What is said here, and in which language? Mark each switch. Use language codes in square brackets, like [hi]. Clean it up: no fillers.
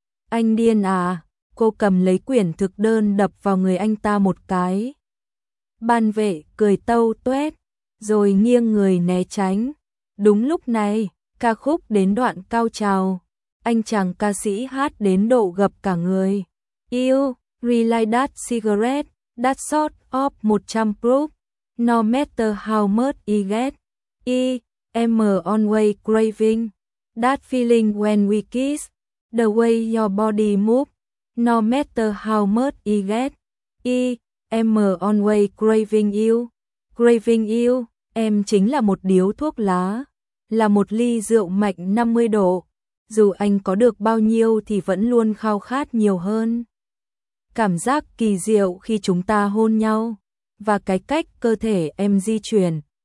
[vi] Anh điên à, cô cầm lấy quyển thực đơn đập vào người anh ta một cái. Ban vệ cười tâu toét, rồi nghiêng người né tránh. Đúng lúc này, ca khúc đến đoạn cao trào. Anh chàng ca sĩ hát đến độ gập cả người. [en] You, relight that cigarette, that sort of 100 proof. No matter how much I get, I am always craving that feeling when we kiss. The way your body move, no matter how much I get, I am always craving you. [vi] Craving you, em chính là một điếu thuốc lá, là một ly rượu mạnh 50 độ. Dù anh có được bao nhiêu thì vẫn luôn khao khát nhiều hơn. Cảm giác kỳ diệu khi chúng ta hôn nhau, và cái cách cơ thể em di chuyển.